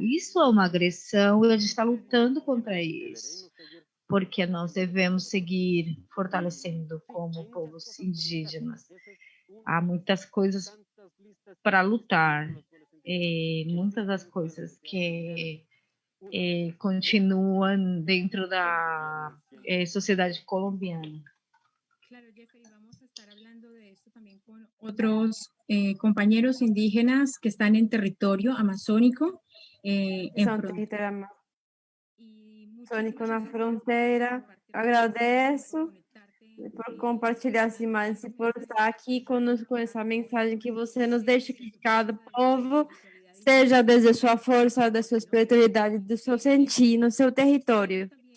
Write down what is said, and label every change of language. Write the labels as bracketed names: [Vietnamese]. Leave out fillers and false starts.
[Portuguese] Isso é uma agressão e a gente está lutando contra isso, porque nós devemos seguir fortalecendo como povos indígenas. Há muitas coisas para lutar, muitas das coisas que continuam dentro da sociedade colombiana. [Spanish] Claro, Jeffrey, vamos a estar hablando de esto también con otros compañeros indígenas que están en territorio amazónico. [Portuguese] São território amazônico na fronteira. Agradeço por compartilhar as imagens e por estar aqui conosco com essa mensagem que você nos deixa que cada povo seja desde sua força, da sua espiritualidade, do seu sentir no seu território.